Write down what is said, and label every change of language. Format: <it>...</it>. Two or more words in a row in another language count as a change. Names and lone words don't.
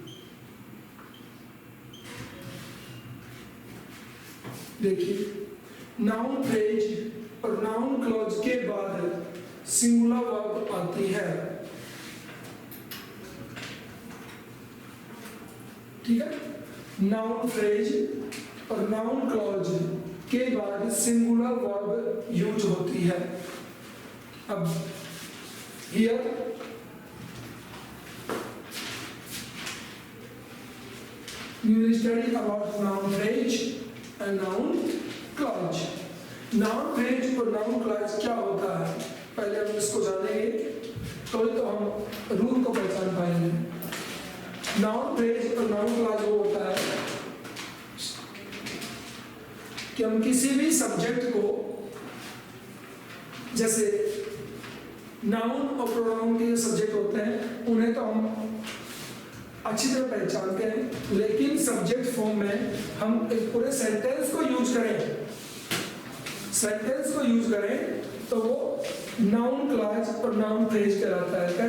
<hi>देखिए,</hi> <en>noun phrase</en> <hi>और</hi> <en>noun clause</en> <hi>के बाद</hi> <en>singular verb</en> <hi>आती है, ठीक है।</hi> <en>noun phrase</en> <hi>और</hi> <en>noun clause</en> <hi>के बाद</hi> <en>singular verb use</en> <hi>होती है।</hi> <en>अब हियर we will study about noun phrase and noun clause. Noun phrase</en> <hi>और</hi> <en>noun clause</en> <hi>क्या होता है, पहले हम इसको जानेंगे तो हम रूल को पहचान पाएंगे।</hi> <en>noun phrase</en> <hi>और</hi> <en>noun clause</en> <hi>वो होता है कि हम किसी भी सब्जेक्ट को, जैसे नाउन और प्रोनाउन के सब्जेक्ट होते हैं उन्हें तो हम अच्छी तरह पहचानते हैं, लेकिन</hi> <en>subject form</en> <hi>में हम एक पूरे सेंटेंस को यूज करें, सेंटेंस को यूज करें तो वो</hi> <en>noun clause</en> <hi>और</hi> <en>noun phrase</en> <hi>कहलाता है।</hi>